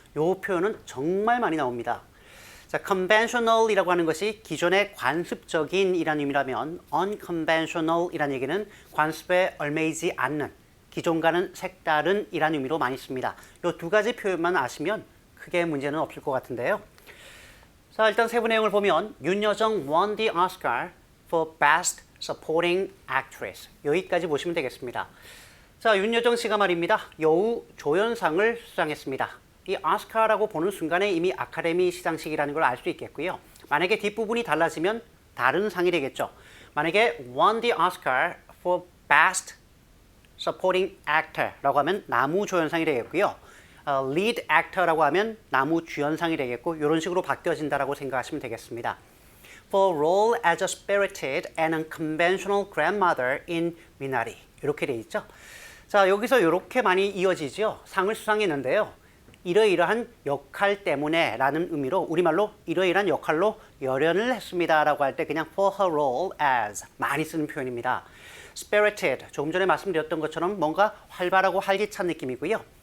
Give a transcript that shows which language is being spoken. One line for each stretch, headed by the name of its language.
Korean: 이 표현은 정말 많이 나옵니다. 자, conventional이라고 하는 것이 기존의 관습적인 이라는 의미라면 unconventional이라는 얘기는 관습에 얽매이지 않는, 기존과는 색다른 이라는 의미로 많이 씁니다. 이 두 가지 표현만 아시면 크게 문제는 없을 것 같은데요. 자, 일단 세부 내용을 보면
English: 윤여정 won the Oscar for Best Supporting Actress.
Korean: 여기까지 보시면 되겠습니다. 자, 윤여정 씨가 말입니다. 여우 조연상을 수상했습니다. 이 오스카라고 보는 순간에 이미 아카데미 시상식이라는 걸 알 수 있겠고요. 만약에 뒷부분이 달라지면 다른 상이 되겠죠. 만약에
English: won the Oscar for Best Supporting Actor
Korean: 라고 하면 나무 조연상이 되겠고요. Lead Actor라고 하면 나무 주연상이 되겠고 이런 식으로 바뀌어진다라고 생각하시면 되겠습니다.
English: For role as a spirited and unconventional grandmother in Minari
Korean: 이렇게 돼 있죠. 자, 여기서 이렇게 많이 이어지죠. 상을 수상했는데요. 이러이러한 역할 때문에 라는 의미로 우리말로 이러이러한 역할로 열연을 했습니다 라고 할 때 그냥
English: for her role as
Korean: 많이 쓰는 표현입니다. spirited, 조금 전에 말씀드렸던 것처럼 뭔가 활발하고 활기찬 느낌이고요.